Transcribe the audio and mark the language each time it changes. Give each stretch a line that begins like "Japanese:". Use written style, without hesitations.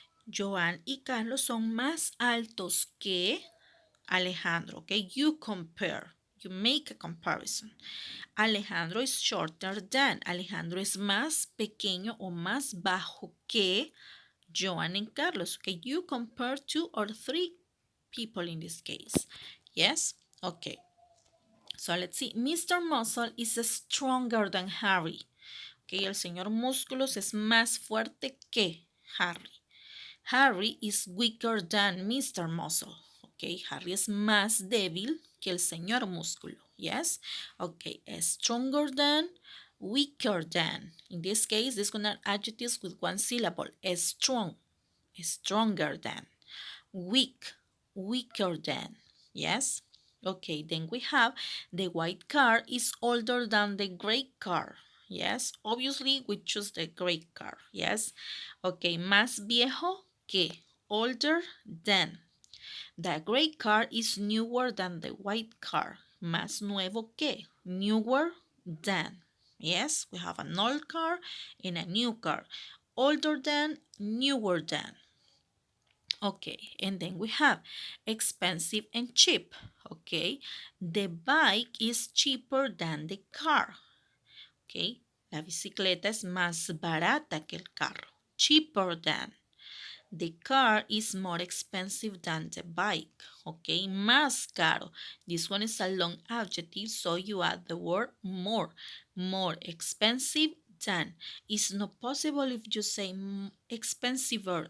Spanish: Joan y Carlos son más altos que Alejandro.
English: Okay, you compare, you make a comparison. Alejandro is shorter than.
Spanish: Alejandro es más pequeño o más bajo que Joan and Carlos.
English: Okay, you compare two or three people in this case. Yes? Okay. So let's see. Mr. Muscle is stronger than Harry.
Spanish: Okay, el señor Músculos es más fuerte que Harry.
English: Harry is weaker than Mr. Muscle.
Spanish: Okay, Harry es más débil que el señor Músculo.
English: Yes? Okay, stronger than, weaker than. In this case, these are adjectives with one syllable. Strong, stronger than. Weak, weaker than. Yes? Okay, then we have the white car is older than the gray car. Yes, obviously we choose the gray car. Yes.
Spanish: Okay, más viejo que,
English: older than. The gray car is newer than the white car.
Spanish: Más nuevo que,
English: newer than. Yes, we have an old car and a new car. Older than, newer than. Okay, and then we have expensive and cheap. Okay, the bike is cheaper than the car.
Spanish: Okay, la bicicleta es más barata que el carro.
English: Cheaper than. The car is more expensive than the bike. Okay,
Spanish: más caro.
English: This one is a long adjective, so you add the word more. More expensive than. It's not possible if you say expensiver.